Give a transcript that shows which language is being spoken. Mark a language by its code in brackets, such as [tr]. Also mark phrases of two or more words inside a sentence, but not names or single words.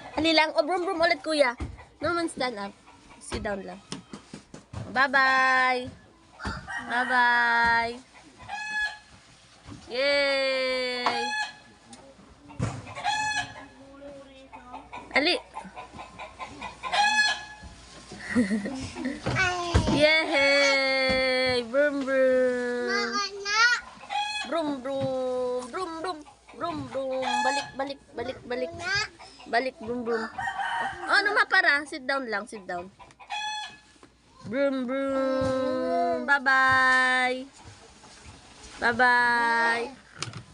[tl] Dali lang. O, brum brum ulit, kuya. [en] No man stand up. Sit down [tl] lang. [en] Bye-bye. Bye-bye. [tl] Yay! Ali. Yay! Brum brum. Brum brum. Brum brum. Brum brum. Balik, balik, balik, balik. Balik, brum brum. Oh, ano mapara? [en] Sit down lang, sit down. Brum brum. Bye-bye. Bye-bye.